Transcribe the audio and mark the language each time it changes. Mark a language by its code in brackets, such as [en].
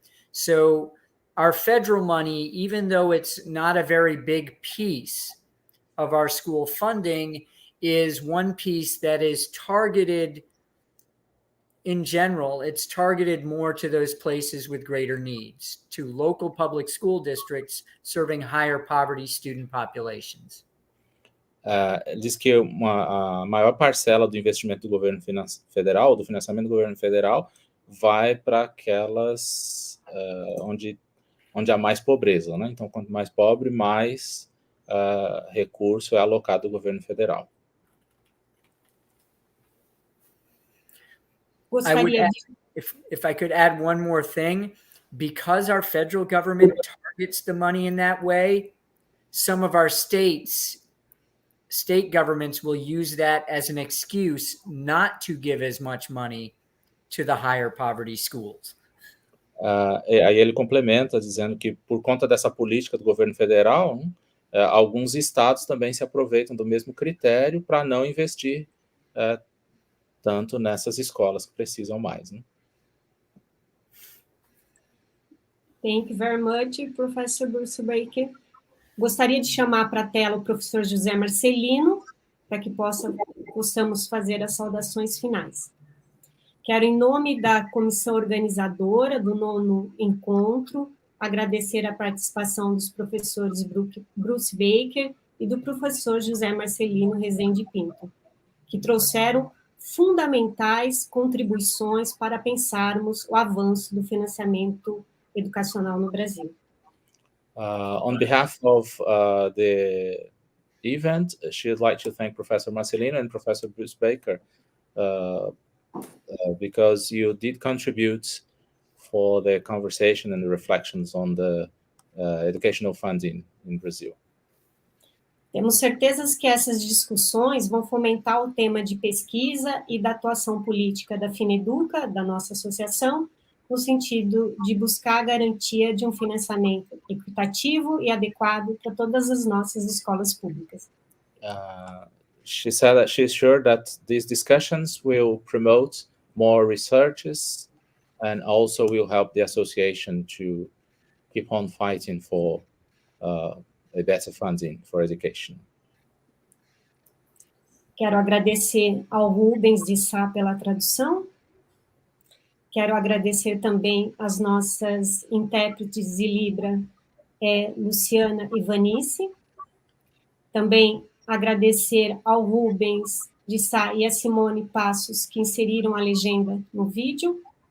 [en] So our federal money, even though it's not a very big piece of our school funding, is one piece that is targeted in general, it's targeted more to those places with greater needs, to local public school districts serving higher poverty student populations. [pt] Diz que a maior parcela do investimento do governo federal, do financiamento do governo federal, vai para aquelas onde há mais pobreza, né? Então, quanto mais pobre, mais recurso é alocado do governo federal. [en] If I could add one more thing, because our federal government targets the money in that way, some of our state governments will use that as an excuse not to give as much money to the higher poverty schools. [pt] Aí ele complementa dizendo que por conta dessa política do governo federal, alguns estados também se aproveitam do mesmo critério para não investir tanto nessas escolas que precisam mais, né? [en] Thank you very much, Professor Bruce Baker. [pt] Gostaria de chamar para a tela o professor José Marcelino, para que possamos fazer as saudações finais. Quero, em nome da comissão organizadora do 9º encontro, agradecer a participação dos professores Bruce Baker e do professor José Marcelino Rezende Pinto, que trouxeram fundamentais contribuições para pensarmos o avanço do financiamento educacional no Brasil. [en] On behalf of the event, she'd like to thank Professor Marcelino and Professor Bruce Baker because you did contribute for the conversation and the reflections on the educational funding in Brazil. [pt] Temos certezas que essas discussões vão fomentar o tema de pesquisa e da atuação política da Fineduca, da nossa associação, no sentido de buscar a garantia de um financiamento equitativo e adequado para todas as nossas escolas públicas. [en] She said that she's sure that these discussions will promote more researches and also will help the association to keep on fighting for a better funding for education. [pt] Quero agradecer ao Rubens de Sá pela tradução. Quero agradecer também às nossas intérpretes de Libra, Luciana e Vanice. Também agradecer ao Rubens de Sá e a Simone Passos, que inseriram a legenda no vídeo.